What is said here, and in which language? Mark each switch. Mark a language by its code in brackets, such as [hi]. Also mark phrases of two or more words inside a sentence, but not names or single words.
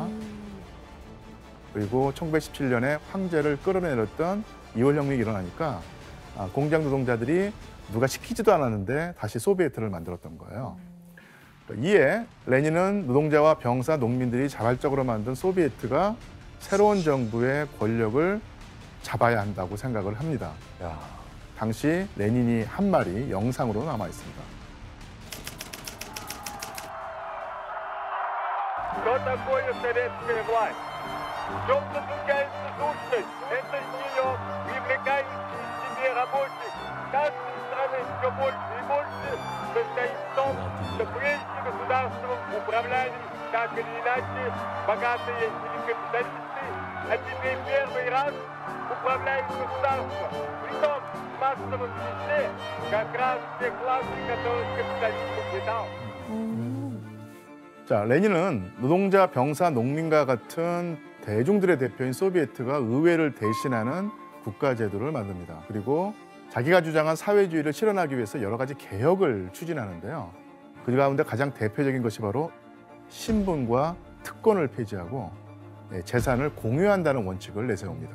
[ko] 그리고 1917년에 황제를 끌어내렸던 2월 혁명이 일어나니까 공장 노동자들이 누가 시키지도 않았는데 다시 소비에트를 만들었던 거예요. 이에 레닌은 노동자와 병사, 농민들이 자발적으로 만든 소비에트가 새로운 정부의 권력을 잡아야 한다고 생각을 합니다. 야, 당시 레닌이 한 말이 영상으로 남아 있습니다. [ru] Что такое советская власть? В чем заключается сущность? Это ее привлекающие к себе рабочих каждой страны все больше и больше состоит в том, что прежде государством управляли так или иначе богатые или капиталисты, а теперь первый раз управляют государство. Притом в массовом числе как раз те классы, которых капитализм угнетал. [ko] 자, 레닌은 노동자, 병사, 농민과 같은 대중들의 대표인 소비에트가 의회를 대신하는 국가제도를 만듭니다. 그리고 자기가 주장한 사회주의를 실현하기 위해서 여러 가지 개혁을 추진하는데요. 그 가운데 가장 대표적인 것이 바로 신분과 특권을 폐지하고 재산을 공유한다는 원칙을 내세웁니다.